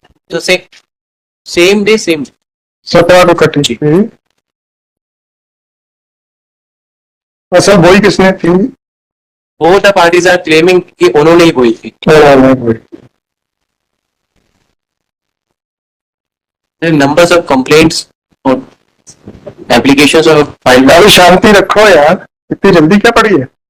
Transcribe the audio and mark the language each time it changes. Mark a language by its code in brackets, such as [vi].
[hi] तो same day same 17 को कटी थी। फसल बोई किसने थी? [en] both the parties are claiming [hi] कि उन्होंने ही बोई थी. [en] There are numbers of complaints or applications of filed. [hi] अभी शांति रखो यार, इतनी जल्दी क्या पड़ी है?